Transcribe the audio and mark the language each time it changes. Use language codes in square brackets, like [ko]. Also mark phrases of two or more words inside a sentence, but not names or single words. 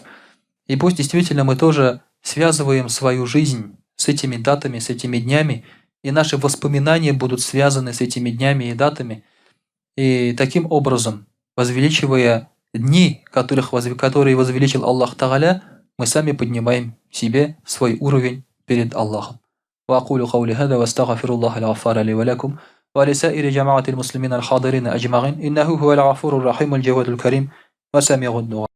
[ru] И пусть действительно мы тоже связываем свою жизнь с этими датами, с этими днями, и наши воспоминания будут связаны с этими днями и датами. И таким образом, возвеличивая дни, которые возвеличил Аллах Тааля, мы сами поднимаем себе свой уровень перед Аллахом. [ar] وأقول قولي هذا واستغفر الله الغفار لي ولكم ولسائر جماعة المسلمين الحاضرين أجمعين إنه هو الغفور الرحيم الجواد الكريم وسميع الدعاء.